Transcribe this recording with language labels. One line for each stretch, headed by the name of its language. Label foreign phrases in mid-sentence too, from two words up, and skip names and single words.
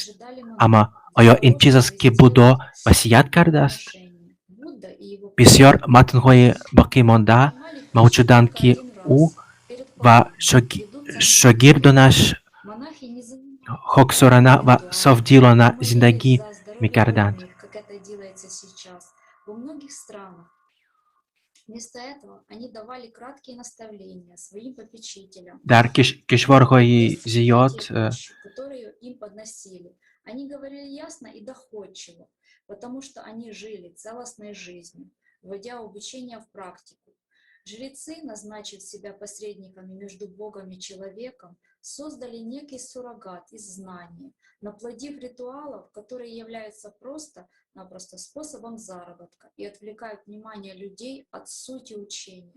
Tajik: Аммо оё ин чиз аст ки Буддо васият кардааст? Бисёр матнҳои боқимонда мавҷуданд, ки ӯ ва шогирдонаш хоксорона ва софдилона зиндагӣ мекарданд.
Russian: Вместо этого они давали краткие наставления своим попечителям,
Tajik: Дар кишварҳои зиёд
Russian: которые им подносили. Они говорили ясно и доходчиво, потому что они жили целостной жизнью, вводя обучение в практику. Жрецы, назначив себя посредниками между Богом и человеком, создали некий суррогат из знания, наплодив ритуалов, которые являются просто-напросто способом заработка и отвлекают внимание людей от сути учения.